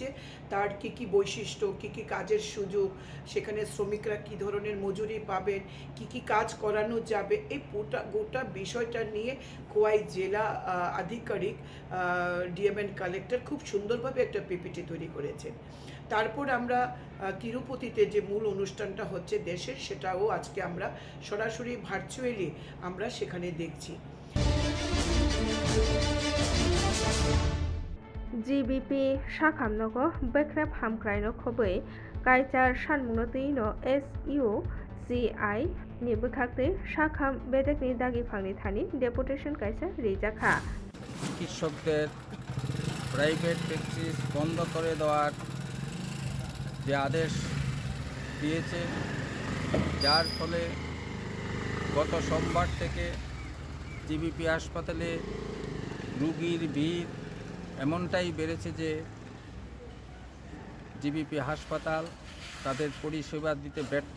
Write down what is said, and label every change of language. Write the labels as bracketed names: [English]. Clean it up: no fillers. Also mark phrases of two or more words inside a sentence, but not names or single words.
[Bangla] তার কি কি বৈশিষ্ট্য, কি কি কাজের সুযোগ, সেখানে শ্রমিকরা কি ধরনের মজুরি পাবেন, কি কি কাজ করানো যাবে, এই গোটা বিষয়টা নিয়ে খোয়াই জেলা আধিকারিক ডিএমএন কালেক্টর খুব সুন্দরভাবে একটা পিপিটি তৈরি করেছেন। তারপর আমরা তিরুপতিতে যে মূল অনুষ্ঠানটা হচ্ছে দেশের, সেটাও আজকে আমরা সরাসরি ভার্চুয়ালি আমরা সেখানে দেখছি। [Kok Borok] GBP Sakamnogo Bekrep Hamkraino Kobe Kaichar Shanmunotino SUCI ni bwkhakte Sakam Bedekni Dagi Phangni Thani Deputation Kaisa Rijaka [Bangla] চিকিৎসকদের [English] private practice [Bangla] বন্ধ করে দেওয়ার যে আদেশ দিয়েছে, যার ফলে গত সোমবার থেকে জিবিপি হাসপাতালে রুগীর ভিড় এমনটাই বেড়েছে যে জিবিপি হাসপাতাল তাদের পরিষেবা দিতে ব্যর্থ।